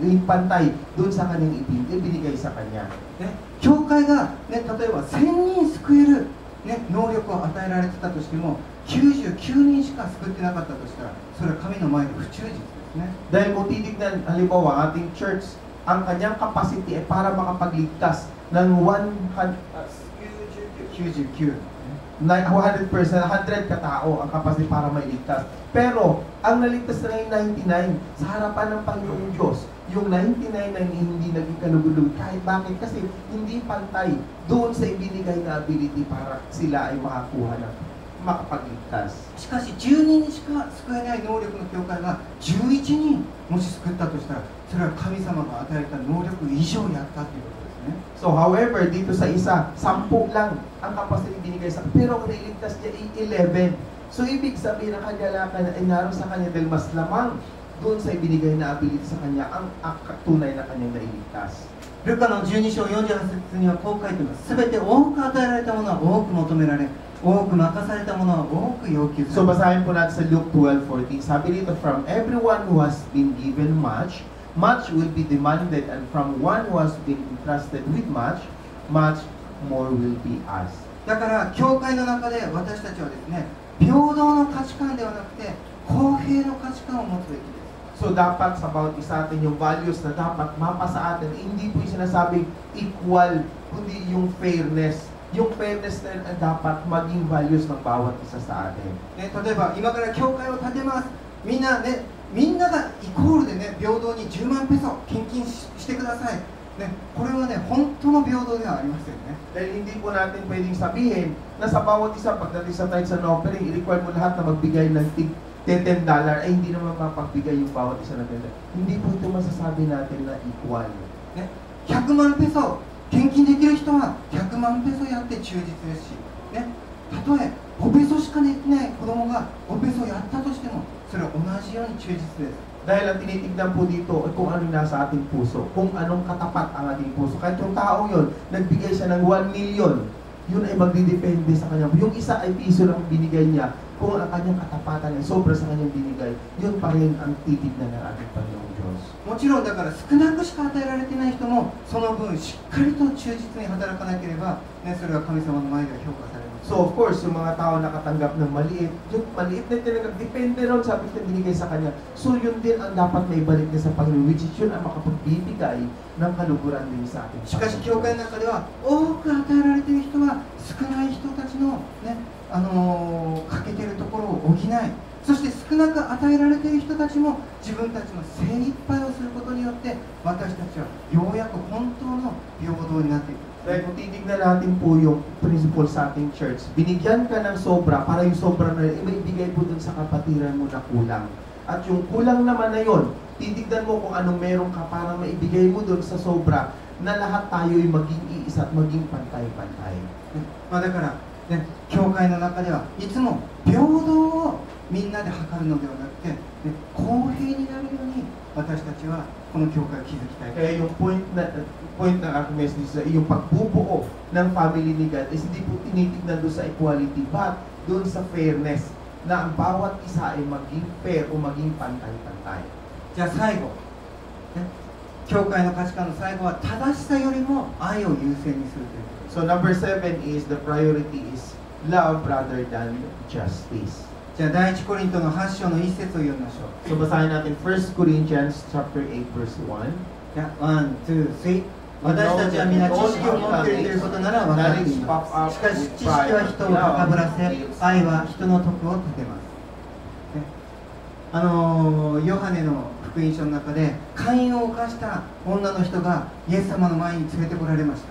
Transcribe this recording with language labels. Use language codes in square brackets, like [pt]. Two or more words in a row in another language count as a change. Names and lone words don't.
[tl] Yung pantay dun sa kanyang ibinigay sa kanya. [ja] ね、教会が、ね、例えば1000人救える、ね、能力を与えられてたとしても、99人しか救ってなかったとしたら、それは神の前で不忠実ですね。 [tl] Dahil kung titignan, halimbawa, ating church, ang kanyang capacity ay para makapagligtas ng 99。 100%, 100 katao ang capacity para mailigtas. Pero, ang naligtas na yung 99 sa harapan ng Panginoong Diyos, yung 99 na hindi naging kalugulog. Kahit bakit? Kasi hindi pantay doon sa ibinigay na ability para sila ay makakuha ng makapagligtas. [ja] しかし12人しか救えない能力の教会が11人もし救ったとしたら、それは神様が与えた能力以上やったということですね。 [en] So, however, [tl] dito sa isa, 10 lang ang capacity binigay sa pero ang nailigtas niya ay 11. So, ibig sabihin ng kagalakan ay naroon sa kanya dahil mas lamang doon sa ibinigay na ability sa kanya ang tunay na kanyang nailigtas. [ja] ルカの12章48節にはこう書いてます。すべて多く与えられたものは多く求められ、多く任されたものは多く要求 [tl] So, [ja] される。 [tl] basahin po natin sa Luke 12:14. Sabi dito, [en] from everyone who has been given much, much will be demanded, and from one who has been entrusted with much, much more will be asked. [ja] だから教会の中で私たちはですね、平等の価値観ではなくて公平の価値観を持つべきです。 [tl] So, dapat sa bawat isa atin yung values na dapat mapa sa atin, hindi po yung sinasabing equal, kundi yung fairness. Yung fairness na yun ang dapat maging values ng bawat isa sa atin. [ja] ね、例えば今から教会を建てます。みんながイコールでね、平等に10万ペソ献金してください。ね、これはね、本当の平等ではありませんね。 [tl] Dahil hindi po natin pwedeng sabihin na sa bawat isa, pagdating sa [en] tithes and offering, [tl] i-require mo lahat na magbigay ng $10 ay hindi naman mapagbigay yung bawat isa ng $10. Hindi po ito masasabi natin na equal. [ja] ね、100万ペソ献金できる人は100万ペソやって忠実ですし、ね、たとえ5ペソしかできない子供が5ペソやったとしても、それは同じように忠実です。 [tl] Dahil ang tinitignan po dito ay kung ano nasa ating puso, kung anong katapat ang ating puso. Kahit yung taong yun, nagbigay siya ng 1 million, yun ay magdidepende sa kanya. Yung isa ay piso lang binigay niya, kung ang kanyang katapatan ay sobra sa kanyang binigay, yun pa rin ang titignan ng ating Panginoong Diyos. [ja] もちろんだから少なくしか与えられてない人もその分しっかりと忠実に働かなければ、ね、それは神様の前では評価されます。 [en] So of course, [tl] yung mga tao nakatanggap ng maliit, yung maliit na tinanggap, depende ron sa na binigay sa kanya. So yun din ang dapat may balik niya sa Panginoon, [en] which is [tl] yun ang makapagbibigay ng kaluguran din sa ating [ja] しかし教会の中では多く与えられている人は少ない人たちの、ね、欠けているところを補い、 そして少なく与えられている人たちも自分たちの精一杯をすることによって私たちはようやく本当の平等になっていく。 [tl] Dahil kung titignan natin po yung principle sa ating church, binigyan ka ng sobra para yung sobra na yun, maibigay po dun sa kapatiran mo na kulang. At yung kulang naman na yun, titignan mo kung anong meron ka para maibigay mo dun sa sobra na lahat tayo ay maging iisa at maging pantay-pantay. [ja] だから、ね、教会の中ではいつも平等をみんなで測るのではなくて、ね、公平になるように私たちはこの教会を築きたい。 [tl] Kaya yung point ng aking message sa yung pagbubuo ng family ni God is hindi po tinitignan doon sa [en] equality but [tl] doon sa fairness na ang bawat isa ay maging fair o maging pantay-pantay. [ja] じゃあ最後、ね、教会の価値観の最後は正しさよりも愛を優先にするということです。 [en] So number 7 is the priority is love rather than justice. [ja] じゃあ第一コリントの8章の1節を読みましょう。 [tl] So basahin natin 1 Corinthians [en] chapter 8 verse 1. [ja] じゃあ1、2、3。私たちは皆知識を持っているということなら分かっています。しかし知識は人を高ぶらせ、愛は人の徳を立てます。ヨハネの福音書の中で姦淫を犯した女の人がイエス様の前に連れてこられました。